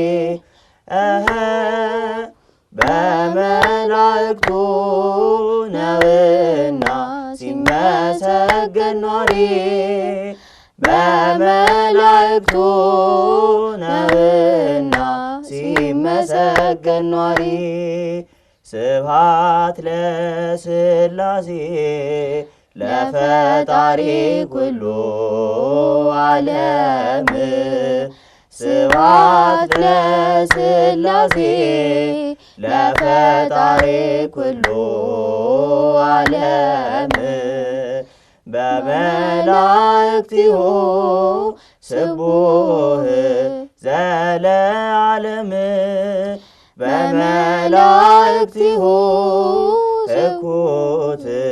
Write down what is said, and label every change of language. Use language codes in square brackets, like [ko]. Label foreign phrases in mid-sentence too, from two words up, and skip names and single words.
[am] በመላእክቱ ነውና ሲመሰገን ኖሪ በመላእክቱ ነውና ሲመሰገን ኖሪ [gez] ስብሐት ለሥላሴ ለፈጣሪ ኩሉ ዓለም ስብሐት ለሥላሴ ለፈጣሪ ኩሉ ዓለም በመላእክቲሁ ስቡሕ ዘለዓለም በመላእክቲሁ እኩት